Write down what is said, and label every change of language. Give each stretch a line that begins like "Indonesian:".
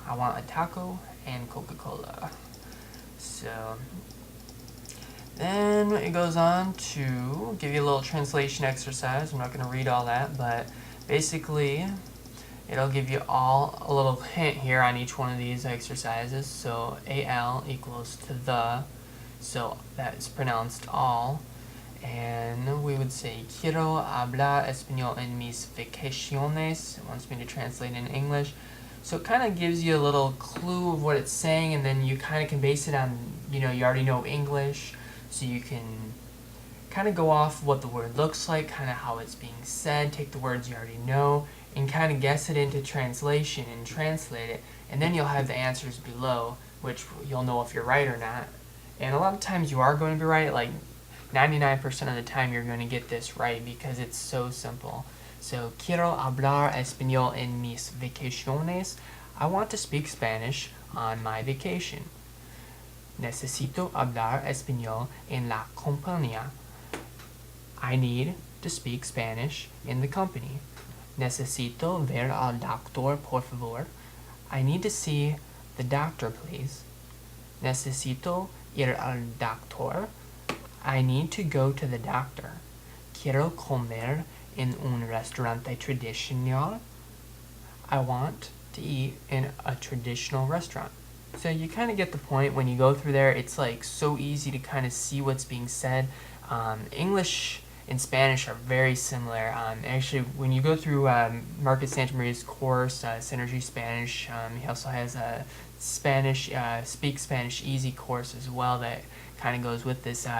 English: I want a taco and Coca-Cola. So then it goes on to give you a little translation exercise. I'm not going to read all that, but basically it'll give you all a little hint here on each one of these exercises. So al equals to the, so that's pronounced all. And we would say,
Spanish: quiero hablar español en mis vacaciones.
English: It wants me to translate in English. So it kind of gives you a little clue of what it's saying, and then you kind of can base it on, you already know English. So you can kind of go off what the word looks like, kind of how it's being said, take the words you already know, and kind of guess it into translation and translate it. And then you'll have the answers below, which you'll know if you're right or not. And a lot of times you are going to be right, like 99% of the time you're going to get this right because it's so simple.
Spanish: So, quiero hablar español en mis vacaciones.
English: I want to speak Spanish on my vacation.
Spanish: Necesito hablar español en la compañía.
English: I need to speak Spanish in the company.
Spanish: Necesito ver al doctor, por favor.
English: I need to see the doctor, please.
Spanish: Necesito ir al doctor.
English: I need to go to the doctor.
Spanish: Quiero comer en un restaurante tradicional.
English: I want to eat in a traditional restaurant. So you kind of get the point when you go through there. It's like so easy to kind of see what's being said. English and Spanish are very similar. Actually, when you go through Marcus Santamaria's course, Synergy Spanish, he also has a Spanish, Speak Spanish Easy course as well that kind of goes with this.